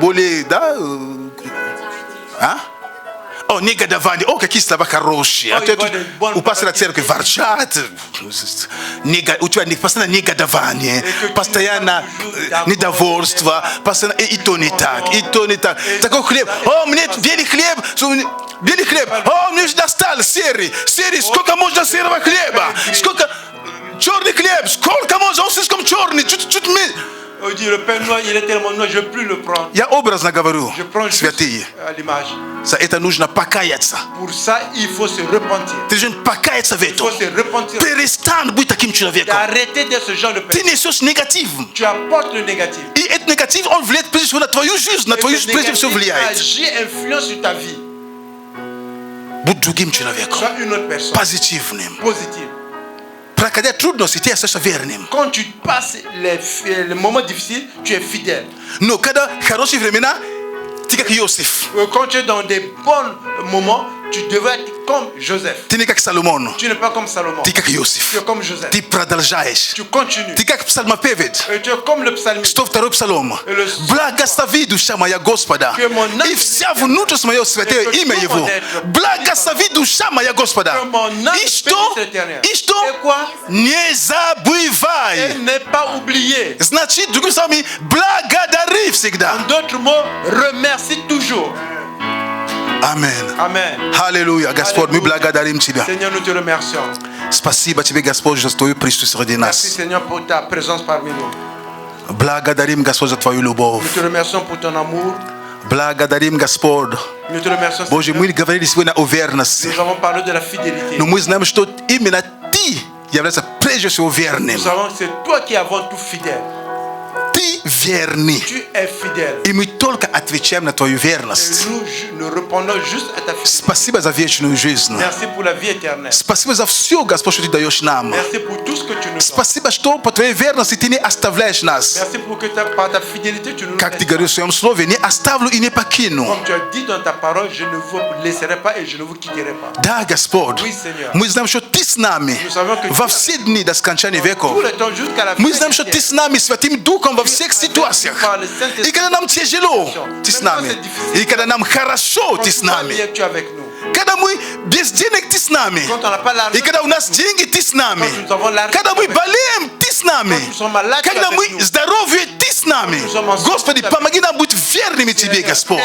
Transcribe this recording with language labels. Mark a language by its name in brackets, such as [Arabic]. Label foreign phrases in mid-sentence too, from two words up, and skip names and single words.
[Russian] более, да? А? О, негодование. О, какие слова хорошие. А Ой, то Боже, бон- у пастора церкви ворчат. У тебя постоянно негодование, постоянно недовольство, постоянно и то не так, и то не так. Такой хлеб. О, мне белый хлеб. Белый хлеб. О, мне уже достал серый. Серый. Сколько можно серого хлеба? Сколько... Черный хлеб. Сколько можно? Он слишком черный. Чуть-чуть... [French] On dit le pain noir, il est tellement noir, je ne veux plus le prendre. [Russian] Я образно говорю, [French] Je prends juste [Russian] святые. [French] à l'image. [Russian] За это нужно покаяться. [French] Pour ça, il faut se repentir. [Russian] Ты должен покаяться в [French] Il faut [Russian] этом. [French] se repentir. [Russian] Перестань быть таким человеком. [French] Arrêtez d'être ce genre de [Russian] Ты [French] personne. [Russian] несешь негатив. [French] Tu apportes le négatif. [Russian] И этот негатив, он влияет прежде всего на твою жизнь. На [French] Et [Russian] твою [French] ce [Russian] жизнь прежде всего [French] négatif [Russian] влияет. [French] agit, influence sur ta vie. [Russian] Будь другим человеком. [French] Sois une autre personne. [Russian] Позитивным. [French] Positive. [Russian] Проходя трудности, ты остаешься верным. [French] Quand tu passes les moments difficiles, tu es fidèle. [Russian] Но когда хорошие времена, ты как Иосиф. [French] Quand tu es dans des bons moments, tu devrais être comme Joseph. [Russian] Ты не как Соломон. [French] Tu n'es pas comme Salomon. [Russian] Ты как [French] Tu [Russian] Иосиф. [French] es comme Joseph. [Russian] Ты продолжаешь. [French] Tu continues. [Russian] Ты как псалмопевец. [French] Et tu es comme le psalmiste. [Russian] 102-й псалом. Благослови душа моя Господа. И вся внутренность моя святое имя Его. Благослови душа моя Господа. И что? И что? Не забывай. [French] Et n'est pas oublié. [Russian] Значит, другими словами, благодари всегда. [French] En d'autres mots, remercie toujours. [Russian] Аминь. [French] Amen. [Russian] Аллилуйя. Господь, мы благодарим Тебя. [French] Seigneur, nous te remercions. [Russian] Спасибо Тебе, Господь, за Твою присутствие среди [French] Merci [Russian] нас. [French] Seigneur pour ta présence parmi nous. [Russian] Благодарим, Господь, за Твою любовь. [French] Nous te remercions pour ton amour. [Russian] Благодарим, Господь. [French] Nous te remercions, [Russian] Боже, [French] Seigneur. [Russian] мы говорили сегодня о верности. [French] Nous avons parlé de la fidélité. [Russian] Но мы знаем, что именно Ты являешься прежде всего верным. [French] Nous savons que c'est toi qui es avant tout fidèle. [Russian] Ты верный. [French] Tu es fidèle. [Russian] И мы только отвечаем на Твою верность. [French] Nous répondons juste à ta fidélité. [Russian] Спасибо за вечную жизнь. [French] Merci pour la vie éternelle. [Russian] Спасибо за все, Господь, что Ты даешь нам. [French] Merci pour tout ce que tu nous donnes. [Russian] Спасибо, что по Твоей верности Ты не оставляешь нас. [French] Merci pour que par ta fidélité tu nous [Russian] Как Ты говоришь в Своем Слове, не оставлю и не покину. [French] Comme tu as dit dans ta parole, je ne vous laisserai pas et je ne vous quitterai pas. [Russian] Да, Господь. [French] Oui, Seigneur. [Russian] Мы знаем, что Ты с нами во все дни до скончания веков. [French] Tout le temps jusqu'à la fin. [Russian] Мы знаем, что Ты с нами Святым Духом во всех ситуациях. И когда нам тяжело, Ты с нами. И когда нам хорошо, Ты с нами. Когда мы без денег, Ты с нами. И когда у нас деньги, Ты с нами. Когда мы болеем, Ты с нами. Когда мы здоровы, Ты с нами. Господи, помоги нам быть верными Тебе, Господь.